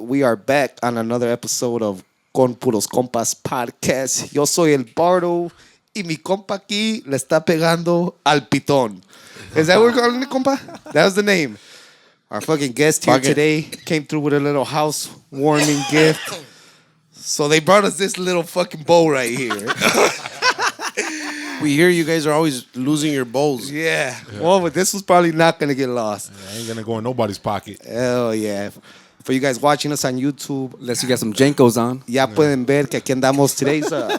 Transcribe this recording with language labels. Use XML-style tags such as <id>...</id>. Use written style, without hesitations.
<en>We are back on another episode of Con Puros Compas podcast.</en> <es>Yo soy el Bardo y mi compa aquí le está pegando al Piton.</es> <en>Is that what we're calling it, compa? That was the name. Our fucking guest here today came through with a little housewarming gift. So they brought us this little fucking bowl right here. We hear you guys are always losing your bowls. Yeah. Well, but this was probably not going to get lost. I ain't gonna go in nobody's pocket. Hell yeah. For you guys watching us on YouTube, Unless you got some Jankos on.</en> <es>ya pueden ver que aquí andamos</es> <en>today's</en>